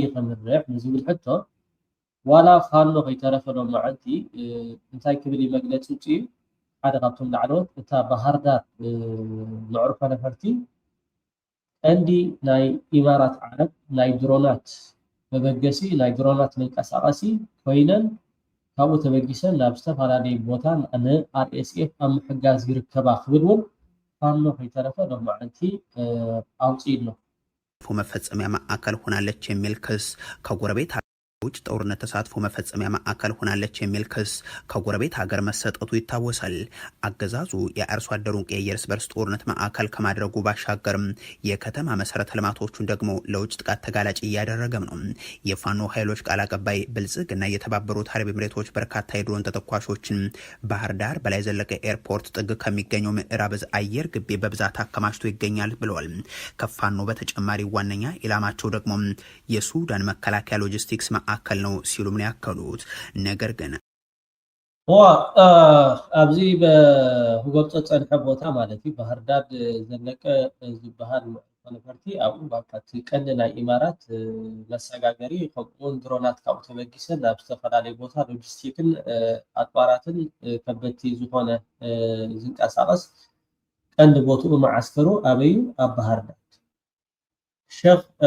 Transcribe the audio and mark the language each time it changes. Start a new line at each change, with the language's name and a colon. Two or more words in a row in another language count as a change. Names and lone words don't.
Tigrinya: ከምርሕ ንዝብል ሕቶ ዋላ ፋኖ ከይተረፈሎም መዓልቲ እንታይ ክብል መግለፂ ውጪ ሓደ ካብቶም ላዕለዎት እታ ባህርዳር መዕርፎ ነፈርቲ ቀንዲ ናይ ኢማራት ዓረብ ናይ ድሮናት መበገሲ ናይ ድሮናት መንቀሳቐሲ ኮይነን ካብኡ ተበጊሰን ናብ ዝተፈላለዩ ቦታ RSF ኣብ ምሕጋዝ ይርከባ ክብል እውን ፋኖ ከይተረፈ ሎም መዓልቲ ኣውፂኢድ ነው
Amharic: መፈጸሚያ ማዕከል ሆናለች የሚል ክስ ከጎረቤት ውጭ ጦርነት ተሳትፎ መፈጸሚያ ማዕከል ሆናለች የሚል ክስ ከጎረቤት ሀገር መሰጠቱ ይታወሳል። አገዛዙ የአርሶ አደሩን የእርስ በርስ ጦርነት ማዕከል ከማድረጉ ባሻገርም የከተማ መሰረተ ልማቶቹን ደግሞ ለውጭ ጥቃት ተጋላጭ እያደረገም ነው። የፋኖ ኃይሎች ቃል አቀባይ ብልጽግና የተባበሩት አረብ ኤምሬቶች በርካታ የድሮን ተተኳሾችን ባህር ዳር በላይ ዘለቀ ኤርፖርት ጥግ ከሚገኘው ምዕራብ እዝ አየር ግቢ በብዛት አከማችቶ ይገኛል ብለዋል። ከፋኖ በተጨማሪ ዋነኛ ኢላማቸው ደግሞ የሱዳን መከላከያ ሎጂስቲክስ ማዕከል ነው ሲሉ ምን ያከሉት ነገር ግን
Tigrinya: ኣብዚ በሁጎብቶ ጸንሐ ቦታ ማለት ባህር ዳር ዘለቀ ዝበሃል ነፈርቲ ኣብኡ ባካት ቀንዲ ናይ ኢማራት መሰጋገሪ ከምኡን ድሮናት ካብኡ ተበጊሰን ናብ ዝተፈላለዩ ቦታ ሎጂስቲክን ኣጥባራትን ከበድቲ ዝኾነ ዝንቀሳቐስ ቀንዲ ቦትኡ ማዓስከሩ ኣበዩ ኣብ ባህር ዳር ሸኽ